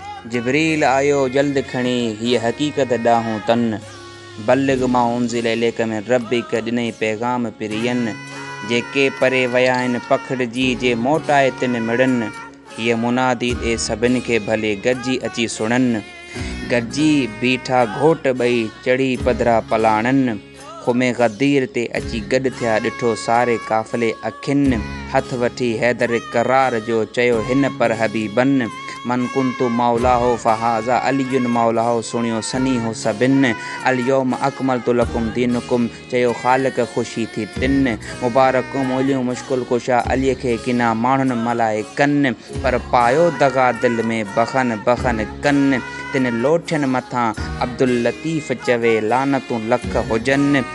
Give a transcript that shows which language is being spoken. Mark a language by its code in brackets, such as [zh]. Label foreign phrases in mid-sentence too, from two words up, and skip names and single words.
[sd] جبريل آيو جلد کڻي، هيءَ حقيقت ڏانهون تن. [ar] بلغ ما انزل اليك من ربك، [sd] ڏنئي پيغام پرين. جيڪي پري ويا آهن، پکڙجي جي موٽائي تن مڙن. هيءَ منادي ڏي سڀن کي، ڀلي گڏجي اچي سڻن. گڏجي بيٺا گهوٽ ٻئي، چڙهي پڌرا پلاڻن. خمي غدير تي اچي گڏ ٿيا، ڏٺو ساري قافلي اکين. هٿ وٺي حيدر قرار جو، چيو هن پر حبيبن. [ar] من ڪنت مولاه فهذا علي مولاه، [sd] سڻيو سني هو سڀن. [ar] اليوم اڪملت لڪم دينڪم، [sd] چيو خالق خوشي ٿي تن. مبارڪون موليون مشڪل ڪشا عليءَ کي، ڪنا ماڻهن ملائڪن. پر پايو دغا دل ۾، بخن بخن ڪن. تن لوٺين مٿان عبداللطيف چوي، لعنتون لک هجن.